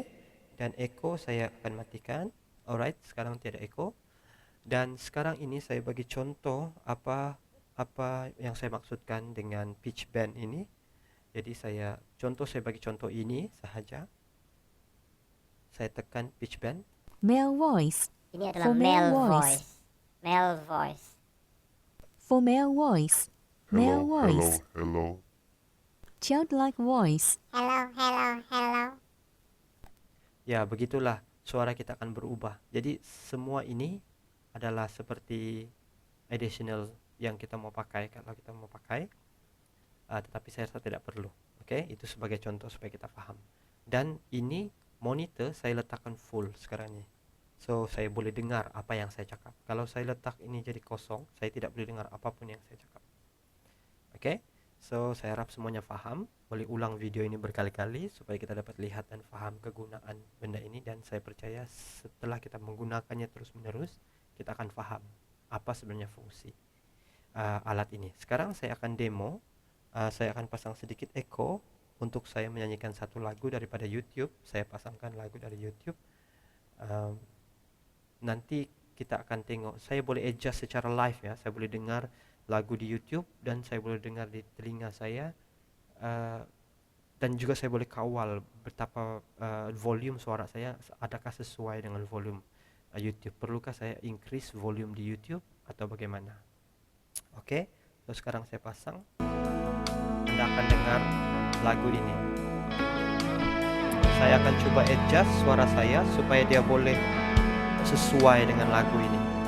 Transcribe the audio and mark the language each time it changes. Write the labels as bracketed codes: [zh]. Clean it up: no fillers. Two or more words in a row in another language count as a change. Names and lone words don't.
[ms] Dan echo saya akan matikan. Alright, sekarang tiada echo. Dan sekarang ini saya bagi contoh apa yang saya maksudkan dengan pitch bend ini. Jadi saya bagi contoh ini sahaja. Saya tekan pitch bend. [en] Male voice. [ms] Ini adalah [en] For male male voice. Male voice. For male voice. Male voice. Hello. Childlike voice. Hello. [ms] Ya, begitulah suara kita akan berubah. Jadi semua ini adalah seperti additional yang kita mau pakai kalau kita mau pakai. Tetapi saya rasa tidak perlu. Oke, itu sebagai contoh supaya kita paham. Dan ini monitor saya letakkan full sekarang ini. So saya boleh dengar apa yang saya cakap. Kalau saya letak ini jadi kosong, saya tidak boleh dengar apapun yang saya cakap. Oke, so saya harap semuanya paham. Boleh ulang video ini berkali-kali supaya kita dapat lihat dan paham kegunaan benda ini. Dan saya percaya setelah kita menggunakannya terus-menerus, kita akan paham apa sebenarnya fungsi alat ini. Sekarang saya akan demo. Saya akan pasang sedikit echo untuk saya menyanyikan satu lagu daripada YouTube. Saya pasangkan lagu dari YouTube. Nanti kita akan tengok. Saya boleh adjust secara live ya. Saya boleh dengar lagu di YouTube dan saya boleh dengar di telinga saya. Dan juga saya boleh kawal betapa volume suara saya adakah sesuai dengan volume YouTube. Perlukah saya increase volume di YouTube atau bagaimana? Oke, so sekarang saya pasang. Anda akan dengar lagu ini. Saya akan coba adjust suara saya supaya dia boleh sesuai dengan lagu ini.